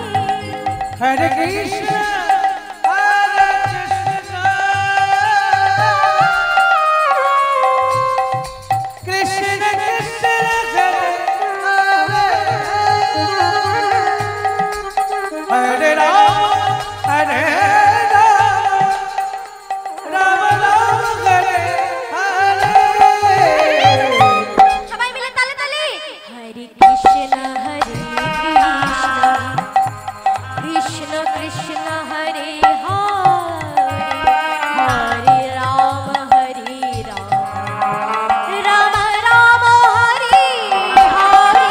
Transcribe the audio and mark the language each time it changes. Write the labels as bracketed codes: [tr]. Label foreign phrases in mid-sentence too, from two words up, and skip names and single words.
[sa] Hare Krishna, Krishna Krishna, Hare Rama, Hare Rama, Rama Hare Hare. [bn] সবাই মিলে তালে তালে [sa] হরে কৃষ্ণ কৃষ্ণ কৃষ্ণ হরে হরে, হরে রাম রাম রাম হরে হরে।